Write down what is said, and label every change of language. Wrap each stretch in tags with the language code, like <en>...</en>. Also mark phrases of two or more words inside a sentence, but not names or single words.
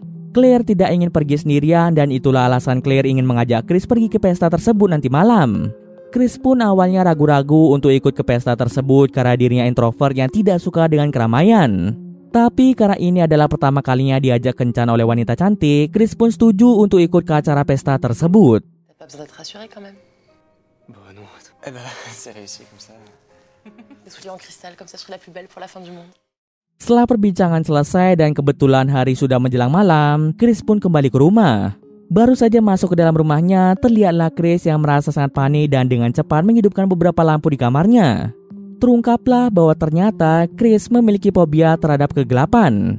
<id>Claire tidak ingin pergi sendirian dan itulah alasan Claire ingin mengajak Chris pergi ke pesta tersebut nanti malam. Chris pun awalnya ragu-ragu untuk ikut ke pesta tersebut karena dirinya introvert yang tidak suka dengan keramaian. Tapi karena ini adalah pertama kalinya diajak kencan oleh wanita cantik, Chris pun setuju untuk ikut ke acara pesta tersebut.</id> <fr>T'as pas besoin d'être rassuré quand même. Bah non, c'est réussi comme ça. Des souliers en cristal comme ça, je serai la plus belle pour la fin du monde.</fr> <id>Setelah perbincangan selesai dan kebetulan hari sudah menjelang malam, Chris pun kembali ke rumah. Baru saja masuk ke dalam rumahnya, terlihatlah Chris yang merasa sangat panik dan dengan cepat menghidupkan beberapa lampu di kamarnya. Terungkaplah bahwa ternyata Chris memiliki fobia terhadap kegelapan.</id>